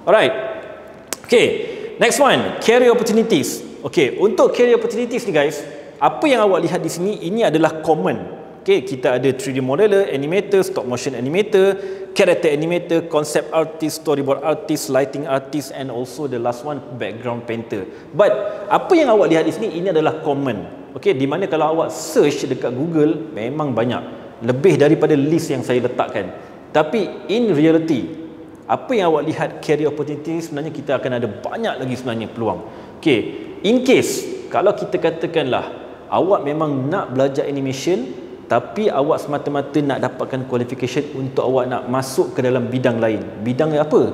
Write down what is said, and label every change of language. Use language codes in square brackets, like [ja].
[en] Alright, okay, next one, career opportunities. [ms] Okay, untuk career opportunities ni guys, apa yang awak lihat di sini, ini adalah common. Okay, kita ada [en] 3D modeler, animator, stop motion animator, character animator, concept artist, storyboard artist, lighting artist, and also the last one, background painter. [ms] But apa yang awak lihat di sini, ini adalah common. Okay, di mana kalau awak search dekat Google, memang banyak, lebih daripada list yang saya letakkan. Tapi [en] in reality, [ms] apa yang awak lihat career opportunity, sebenarnya kita akan ada banyak lagi sebenarnya peluang. Okay, [en] in case [ms] kalau kita katakanlah awak memang nak belajar animation, tapi awak semata-mata nak dapatkan qualification untuk awak nak masuk ke dalam bidang lain. Bidang apa?